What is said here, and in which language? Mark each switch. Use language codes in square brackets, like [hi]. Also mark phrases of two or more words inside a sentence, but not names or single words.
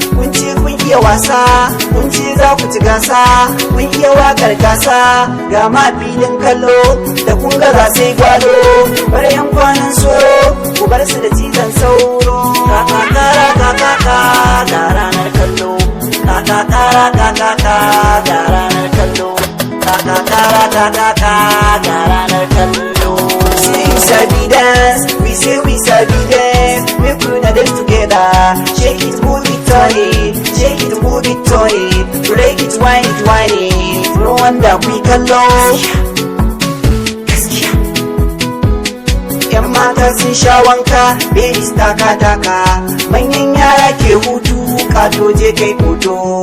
[ha] Kun ce kun iya wasa, kun ce za ku ci gasa, kun iya waƙar gasa, ga ma filin kallo, da kun ga za sai gwado. Bar yan kwanan soro, ku bar su da cizon sauro. Ka, ka, ka, ra, ka, ka, ka, ga ranar kallo. Ka, ka, ka, ra, ka, ka, ka, ga ranar kallo. Ta, ta, ta, ta, ta, ta, ta, ta, ranar kallo. [pcm] Say you sabi dance, we say we sabi dance. Make we na dance together. Shake it, move it, turn it. Shake it, move it, turn it. Break it, wind it, wind it. No wonder we kallo. Gaskiya. [ha] Yan mata sun sha wanka, babies taka taka. Manyan yara ke hutu, kato je kai hoto.